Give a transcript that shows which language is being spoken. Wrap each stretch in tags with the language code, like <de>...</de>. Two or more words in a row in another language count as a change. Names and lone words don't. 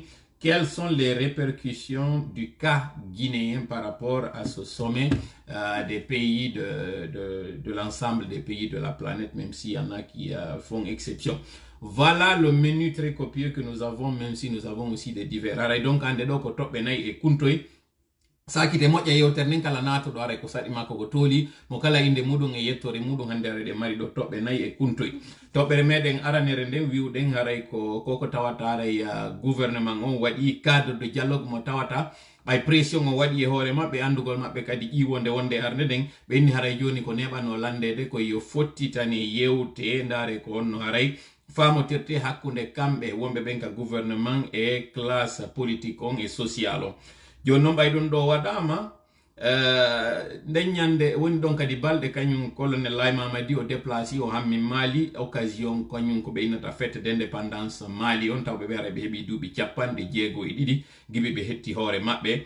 <fr>Quelles sont les répercussions du cas guinéen par rapport à ce sommet des pays de l'ensemble des pays de la planète, même s'il y en a qui font exception. Voilà le menu très copieux que nous avons, même si nous avons aussi des divers. Alors, donc,</fr> <ff>ande do ko toɓɓe nayi e kuntoy. Sakite moƴƴa yewtere nden kala nato ɗo ara ko saɗi makko ko tooli mo kala inde muɗum e yettore muɗum hande ara ɗe mari ɗo toɓɓe nayi e kuntoy. Toɓɓere meɗen aranere nden wiwɗen haray koko tawata haray gouvernement on waɗi</ff> <fr>cadre de dialogue</fr> <ff>mo tawata ɓay pression o waɗi e hoore maɓɓe andugol maɓɓe kadi ƴiwonde wonde arde ɗen ɓe inni haray joni ko neɓano landede ko yo fottitane yewte ndaare ko onno haray famotirte hakkunde kamɓe wonɓe ɓen ka gouvernement</ff> <fr>et classe politique</fr> <ff>on</ff> <fr>et social</fr> <ff>on. Joni noon ɓayɗon ɗo waɗama nden ñande woni ɗon kadi balɗe kañum colonel Laye Mamadi o déplacé o hammi Mali occasion kañum ko ɓe innata</ff> <fr>fête d'indépendance</fr> <ff>Mali on tawɓe ɓe ara ɓe heeɓi duuɓi 52 gibi ɓe hetti hoore maɓɓe.</ff>